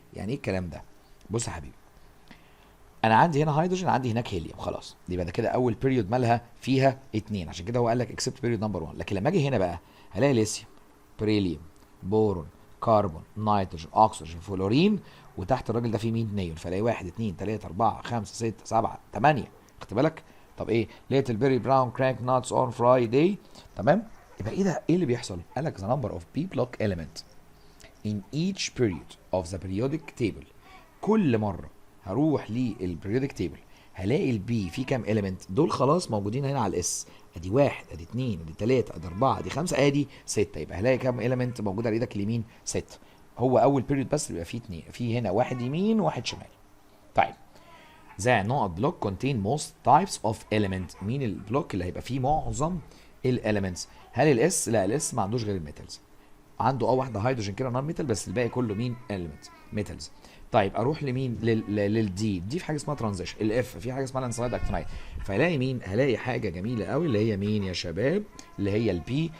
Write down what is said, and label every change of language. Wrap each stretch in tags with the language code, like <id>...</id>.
<ar>يعني ايه الكلام ده؟ بص يا حبيبي، انا عندي هنا هيدروجين، عندي هناك هيليوم، خلاص يبقى ده كده اول بيريود مالها فيها 2، عشان كده هو قال لك اكسبت بيريود نمبر 1. لكن لما اجي هنا بقى هلاقي ليثيوم، بريليوم، بورون، كربون، نيتروجين، اكسجين، فلورين، وتحت الراجل ده فيه مين؟ نيون. فلاقي 1 2 3 4 5 6 7 8. خدت بالك؟ طب ايه؟</ar> <en>Little berry brown crank nuts on Friday.</en> <ar>تمام؟ يبقى ايه ده؟ ايه اللي بيحصل؟ قال لك</ar> <en>the number of p block element in each period of the periodic table</en> <ar>كل مره هروح للبريودك تيبل هلاقي البي فيه كام اليمنت، دول خلاص موجودين هنا على الاس، ادي 1 ادي 2 ادي 3 ادي 4 ادي 5 ادي 6، يبقى هلاقي كام اليمنت موجود على ايدك اليمين؟ 6. هو اول بيريود بس بيبقى فيه 2، في هنا واحد يمين وواحد شمال. طيب</ar> <en>the نقط block contain most types of element.</en> <ar>مين البلوك اللي هيبقى فيه معظم الاليمنتس؟ هل الاس؟ لا، الاس ما عندوش غير الميتالز، عنده واحده هيدروجين كده نون ميتال، بس الباقي كله مين؟ اليمنتس ميتالز. طيب اروح لمين؟ للدي، دي في حاجه اسمها ترانزيشن. الاف في حاجه اسمها لانسلايد اكتينايت. فهلاقي مين؟ هلاقي حاجه جميله قوي اللي هي مين يا شباب؟ اللي هي البي.</ar>